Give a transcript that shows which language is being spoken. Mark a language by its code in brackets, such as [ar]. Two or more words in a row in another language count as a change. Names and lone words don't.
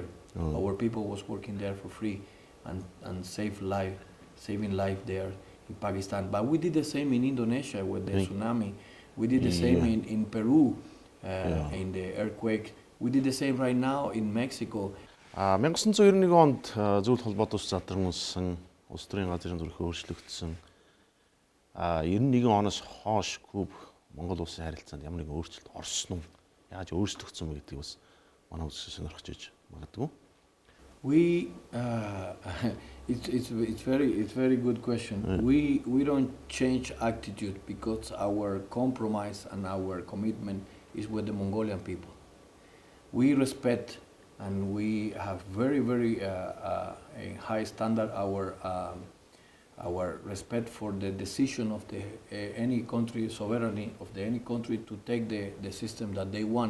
[en] Our people was working there for free and saving life there in Pakistan. But we did the same in Indonesia with the tsunami. We did the same in Peru in the earthquake. We did the same right now in Mexico. [mn] 1991 онд зөвлөлт холбоот ус задран улс төрийн газрын зүрх өөрчлөгдсөн. 91 оноос хойш Куб Монгол улсын харилцаанд ямар нэгэн өөрчлөлт орсон уу? Яаж өөрчлөгдсөн бэ гэдгийг бас манай үзэгчид сонирхож иж магадгүй. [en] It's very good question. We don't change attitude because our compromise and our commitment is with the Mongolian people. We respect and we have very a high standard our respect for the decision of the any country, sovereignty of any country to take the system that they want.